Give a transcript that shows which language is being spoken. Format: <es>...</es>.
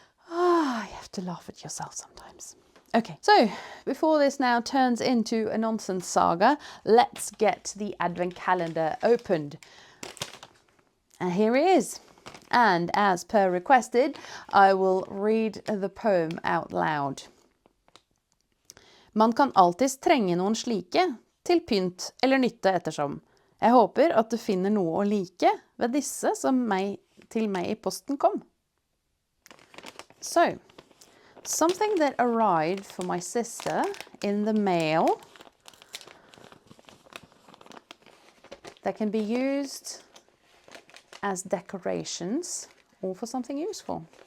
<en>You have to laugh at yourself sometimes. Okay, so before this now turns into a nonsense saga, let's get the advent calendar opened. And here it is. And as per requested, I will read the poem out loud.</en> <no>Man kan alltids trenge noen slike, til pynt eller nytte ettersom. Jeg håper at du finner noe å like ved disse som til meg i posten kom.</no> <en>So, something that arrived for my sister in the mail that can be used as decorations or for something useful.</en>